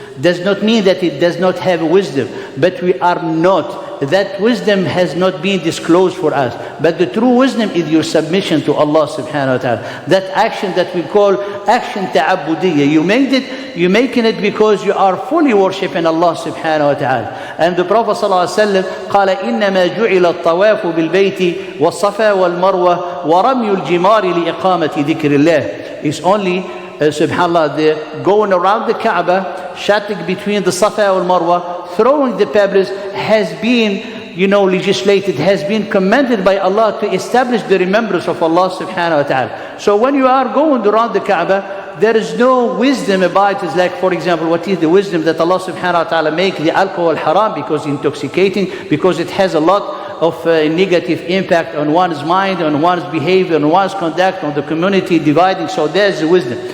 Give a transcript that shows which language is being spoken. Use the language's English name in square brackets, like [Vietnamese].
[English] Does not mean that it does not have wisdom, but we are not. That wisdom has not been disclosed for us. But the true wisdom is your submission to Allah subhanahu wa ta'ala. That action that we call action ta'abudiyyah. You're making it because you are fully worshipping Allah subhanahu wa ta'ala. And the Prophet sallallahu alaihi wasallam [Arabic] قال إنما جعل الطواف بالبيت والصفا والمروة ورمي الجمار لإقامة ذكر الله. [English] It's only subhanallah, the going around the Kaaba, shutting between the Safa and Marwa, throwing the pebbles has been, legislated, has been commanded by Allah to establish the remembrance of Allah subhanahu wa ta'ala. So when you are going around the Kaaba, there is no wisdom about it. Like, for example, what is the wisdom that Allah subhanahu wa ta'ala make the alcohol haram because intoxicating, because it has a lot of negative impact on one's mind, on one's behavior, on one's conduct, on the community dividing. So there's the wisdom.